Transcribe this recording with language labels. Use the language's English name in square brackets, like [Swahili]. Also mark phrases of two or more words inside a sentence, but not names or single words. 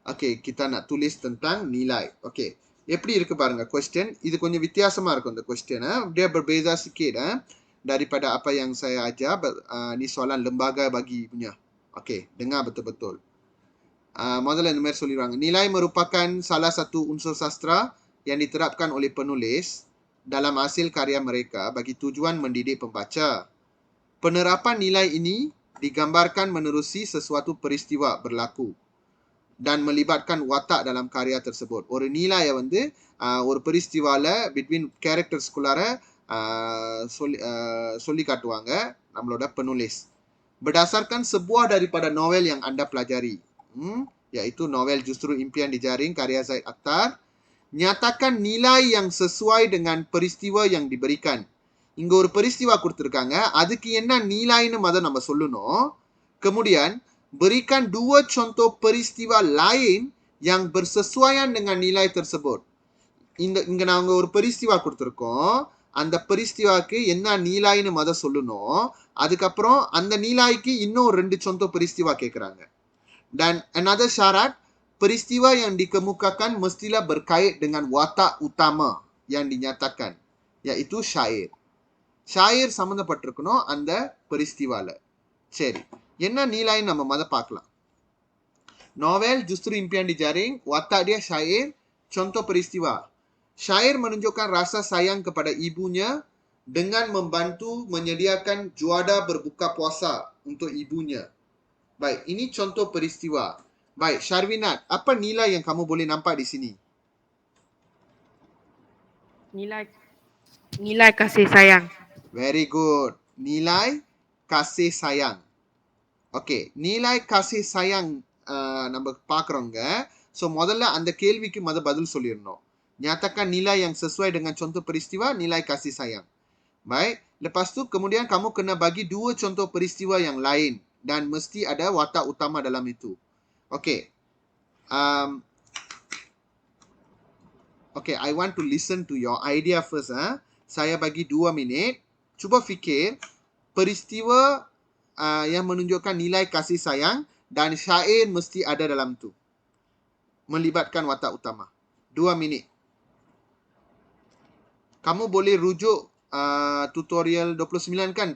[Malay] Okay, kita nak tulis tentang nilai. [Tamil] Okay, எப்படி இருக்கு பாருங்க question. இது கொஞ்சம் வித்தியாசமா இருக்கும் இந்த question. [Malay] Dia berbeza sikit daripada apa yang saya ajar. Ni soalan lembaga bagi punya. Okay, dengar betul-betul. [Tamil] முதல்ல இந்த மாதிரி சொல்லிடுவாங்க. [Malay] Nilai merupakan salah satu unsur sastra yang diterapkan oleh penulis dalam hasil karya mereka bagi tujuan mendidik pembaca. Penerapan nilai ini digambarkan menerusi sesuatu peristiwa berlaku dan melibatkan watak dalam karya tersebut. [Tamil] ஒரு நிலையை வந்து ஒரு peristiwaல [English] between characters [Tamil] க்குள்ளார சொல்லி காட்டுவாங்க நம்மளோட penulis. [Malay] Berdasarkan sebuah daripada novel yang anda pelajari, iaitu novel Justru Impian Dijaring karya Zaid Akhtar, nyatakan nilai yang sesuai dengan peristiwa yang diberikan. [Tamil] இங்க ஒரு peristiwa கொடுத்திருக்காங்க, அதுக்கு என்ன நிலைன்னு நம்ம சொல்லணும். [Malay] Kemudian berikan dua contoh peristiwa lain yang bersesuaian dengan nilai tersebut. [Tamil] இங்க நாங்க ஒரு peristiwa கொடுத்திருக்கோம், அந்த peristiwaக்கு என்ன நிலைன்னு சொல்லணும். அதுக்கப்புறம் அந்த நிலைக்கு இன்னும் 2 contoh peristiwa கேக்குறாங்க. [Malay] Dan another syarat, peristiwa yang dikemukakan mestilah berkait dengan watak utama yang dinyatakan, iaitu syair. [Tamil] Syair சம்பந்தப்பட்டிருக்கணும் அந்த peristiwaல. சரி, என்ன நிலைன்னு நம்ம பார்க்கலாம். [Malay] Novel Justru Impian Dijaring, watak dia syair, contoh peristiwa. Syair menunjukkan rasa sayang kepada ibunya dengan membantu menyediakan juada berbuka puasa untuk ibunya. Baik, ini contoh peristiwa. Baik, Syarwinat, apa nilai yang kamu boleh nampak di sini? Nilai kasih sayang. [English] Very good. [Malay] Nilai kasih sayang. Okay, nilai kasih sayang [Tamil] நம்ம பார்க்குறோங்க. ஸோ முதல்ல அந்த கேள்விக்கு பதில் சொல்லிடணும். [Malay] Nyatakan nilai yang sesuai dengan contoh peristiwa, nilai kasih sayang. Baik, lepas tu kemudian kamu kena bagi 2 contoh peristiwa yang lain dan mesti ada watak utama dalam itu. Okay. [English] Okay, I want to listen to your idea first. [Malay] Saya bagi 2 minit. Cuba fikir peristiwa yang menunjukkan nilai kasih sayang dan syair mesti ada dalam tu. Melibatkan watak utama. 2 minit. Kamu boleh rujuk tutorial 29 kan?